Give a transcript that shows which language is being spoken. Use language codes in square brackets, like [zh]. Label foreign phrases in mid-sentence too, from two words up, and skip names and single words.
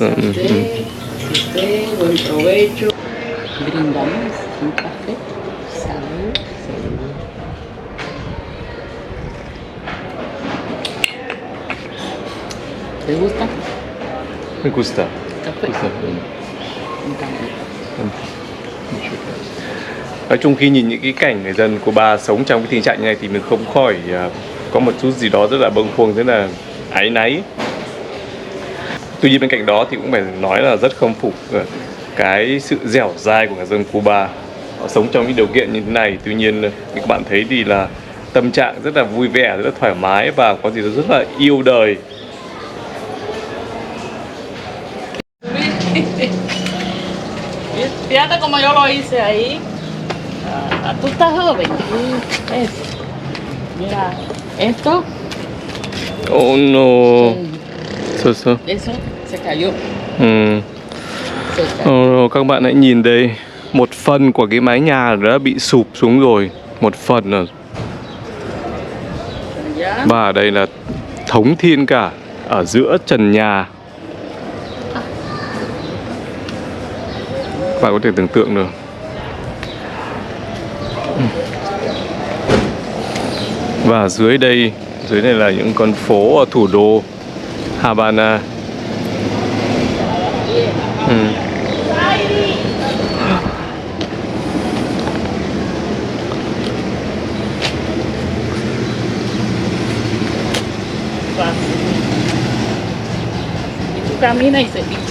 [es] Buen provecho. Brindamos un café. Salud. ¿Te gusta? Me gusta. Café. Un café. [vi] Nói chung khi nhìn những cái cảnh người dân Cuba sống trong cái tình trạng như này thì mình không khỏi có một chút gì đó rất là bâng khuâng, rất là áy náy. Tuy nhiên bên cạnh đó thì cũng phải nói là rất khâm phục cái sự dẻo dai của người dân Cuba. Họ sống trong những điều kiện như thế này, tuy nhiên như các bạn thấy thì là tâm trạng rất là vui vẻ, rất là thoải mái và có gì đó rất là yêu đời. [es] Fíjate como yo lo hice ahí. Tú estás joven. Mira, esto. Oh no. So. Eso se cayó. Se cayó. [vi] Các bạn hãy nhìn đây, một phần của cái mái nhà đã bị sụp xuống rồi, một phần rồi. Và ở đây là thống thiên cả ở giữa trần nhà. Các bạn có thể tưởng tượng được. Và dưới đây là những con phố ở thủ đô Havana. [es] Camina y se